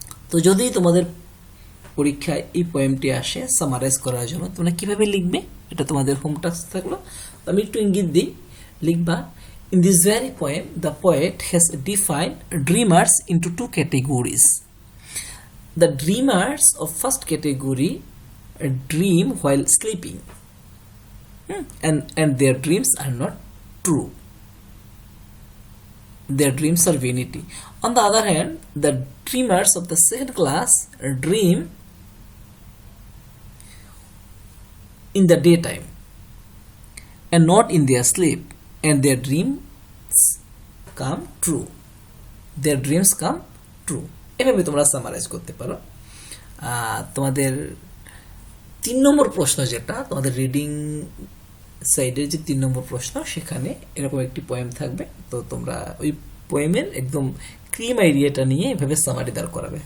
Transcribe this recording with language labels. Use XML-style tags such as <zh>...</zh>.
<bn>তো যদি তোমাদের পরীক্ষায় এই পোয়েমটি আসে সামারাইজ করার জন্য, তোমরা কীভাবে লিখবে এটা তোমাদের হোম টাস্ক থাকলো। আমি একটু ইঙ্গিত দিই, লিখবা</bn> <en>In this very poem the poet has defined dreamers into two categories. The dreamers of first category dream while sleeping, and their dreams are not true. Their dreams are vanity. On the other hand, the dreamers of the second class dream in the daytime and not in their sleep, and their dreams come true. Their dreams come true.</en> <bn>এভাবে তোমরা summarise করতে পারো। তোমাদের 3 নম্বর প্রশ্ন, যেটা তোমাদের reading সাইডের যে 3 নম্বর প্রশ্ন, সেখানে এরকম একটি পোয়েম থাকবে। তো তোমরা ওই পোয়েমের একদম ক্রিম আইডিয়াটা নিয়ে এভাবে সামারি দাঁড় করাবে।</bn>